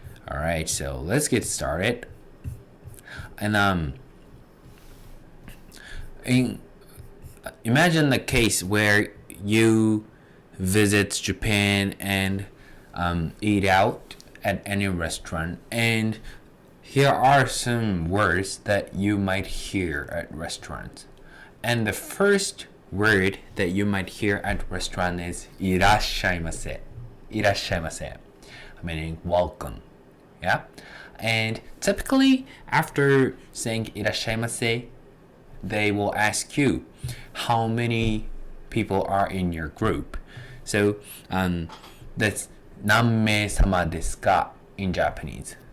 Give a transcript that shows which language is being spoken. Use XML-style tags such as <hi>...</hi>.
<en>Alright, so let's get started. And imagine the case where you visit Japan and eat out at any restaurant, and here are some words that you might hear at restaurants. And the first word that you might hear at restaurant is</en> <ja>いらっしゃいませ. いらっしゃいませ,</ja> <en>meaning welcome. Yeah? And typically after saying</en> <ja>いらっしゃいませ,</ja> <en>they will ask you how many people are in your group. So that's</en> <ja>何名様ですか</ja> <en>in Japanese.</en>